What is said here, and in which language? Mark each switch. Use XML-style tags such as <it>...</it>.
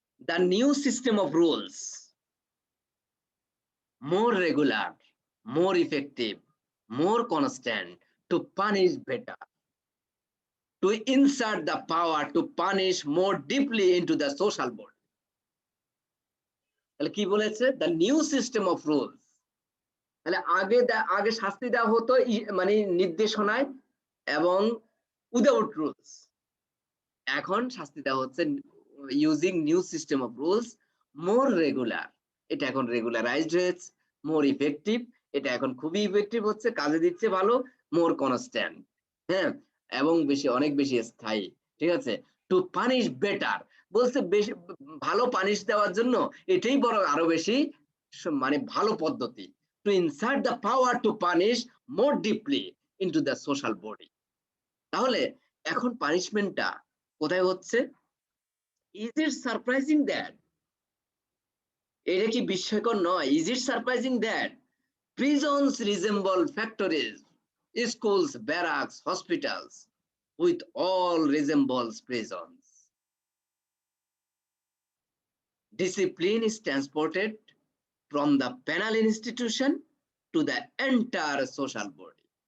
<en>the new system of rules more regular, more effective, more constant to punish better, to insert the power to punish more deeply into the social body.</en> <bn>তাহলে কি বলেছে?</bn> <en>the new system of rules.</en> <bn>তাহলে আগে শাস্তি দেওয়া হতো মানে নির্দেশনায় এবং উইদাউট রুলস। এখন শাস্তি দেওয়া হচ্ছে</bn> <en>using new system of rules, more regular,</en> <bn>এটা এখন রেগুলারাইজড হয়েছে,</bn> <en>more effective,</en> <bn>এটা এখন খুবই ইফেক্টিভ হচ্ছে, কাজে দিচ্ছে ভালো,</bn> <en>more constant,</en> <bn>হ্যাঁ, এবং অনেক বেশি স্থায়ী, ঠিক আছে।</bn> <en>to punish better</en> <bn>বলছে বেশি ভালো পানিশ দেওয়ার জন্য এটাই বড় আরো বেশি মানে ভালো পদ্ধতি।</bn> <en>To insert the power to punish more deeply into the social body.</en> <bn>তাহলে এখন পানিশমেন্টটা কোথায় হচ্ছে?</bn> <en>is it surprising that,</en> <bn>এটা কি বিস্ময়কর নয়?</bn> <en>Is it surprising that prisons resemble factories, schools, barracks, hospitals, with all resembles prisons. Discipline is transported from the penal institution to the entire social body.</en>